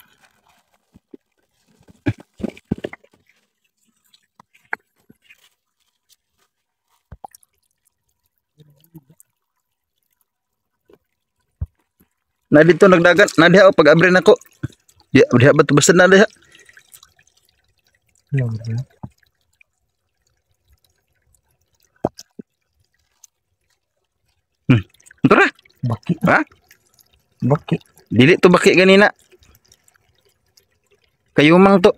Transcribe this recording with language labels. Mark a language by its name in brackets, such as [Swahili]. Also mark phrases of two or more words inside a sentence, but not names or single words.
[Cebuano] Na dito nagdagan, na diha o pag-abri nako. Diha ba basta na diha? Tara. Baki. Ha? Baki. Dili to baki ganina. Kayumang to.